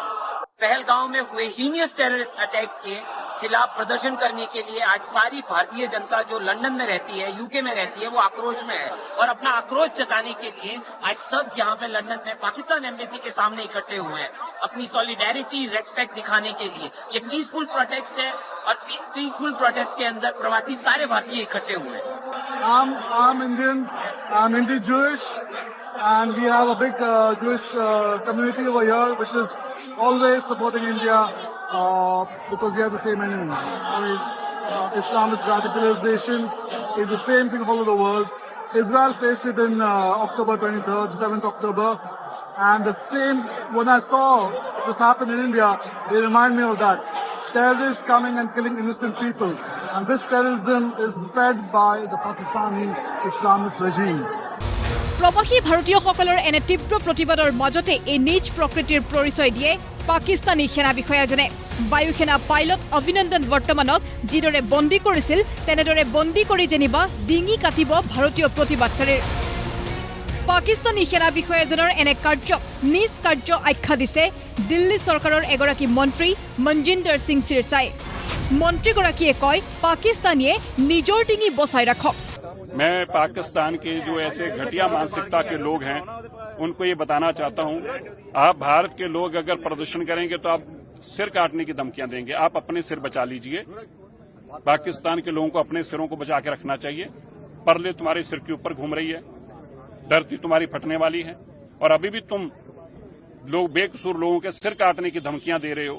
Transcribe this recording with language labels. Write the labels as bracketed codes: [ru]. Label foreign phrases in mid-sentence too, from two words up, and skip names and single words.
[hi] पहलगांव में हुए [en] heinous terrorist attack [hi] के खिलाफ प्रदर्शन करने के लिए आज सारी भारतीय जनता जो लंदन में रहती है, यूके में रहती है, वो आक्रोश में है और अपना आक्रोश जताने के लिए आज सब यहाँ पे लंदन में पाकिस्तान एम्बेसी के सामने इकट्ठे हुए हैं अपनी [en] solidarity respect [hi] दिखाने के लिए। ये [en] peaceful protest [hi] है और [en] peaceful protest [hi] के अंदर प्रवासी सारे भारतीय इकट्ठे हुए हैं। [en] I'm Indian, I'm Indian-Jewish, and we have a big Jewish community over here, which is always supporting India because we have the same enemy. I mean, Islamic radicalization is the same thing all over the world. Israel faced it in October 23rd, 7th October, and the same, when I saw this happen in India, they remind me of that. Terrorists coming and killing innocent people. And this terrorism is fed by the Pakistani Islamist regime. [as] প্ৰবাসী ভাৰতীয়সকলৰ এনে তীব্ৰ প্ৰতিবাদৰ মাজতে এই নিজ প্ৰকৃতিৰ পৰিচয় দিয়ে পাকিস্তানী সেনা বিষয়াজনে বায়ুসেনা পাইলট অভিনন্দন বৰ্তমানক যিদৰে বন্দী কৰিছিল তেনেদৰে বন্দী কৰি যেনিবা ডিঙি কাটিব ভাৰতীয় প্ৰতিবাদকাৰীৰ পাকিস্তানী সেনা বিষয়াজনৰ এনে কাৰ্যক নিজ কাৰ্য আখ্যা দিছে দিল্লী চৰকাৰৰ এগৰাকী মন্ত্ৰী মনজিন্দৰ সিং সিৰসাই মন্ত্ৰীগৰাকীয়ে কয় পাকিস্তানীয়ে নিজৰ ডিঙি বচাই ৰাখক [hi] मैं पाकिस्तान के जो ऐसे घटिया मानसिकता के लोग हैं उनको ये बताना चाहता हूं आप भारत के लोग अगर प्रदर्शन करेंगे तो आप सिर काटने की धमकियां देंगे। आप अपने सिर बचा लीजिए। पाकिस्तान के लोगों को अपने सिरों को बचा के रखना चाहिए। परले तुम्हारे सिर के ऊपर घूम रही है, धरती तुम्हारी फटने वाली है और अभी भी तुम लोग बेकसूर लोगों के सिर काटने की धमकियां दे रहे हो।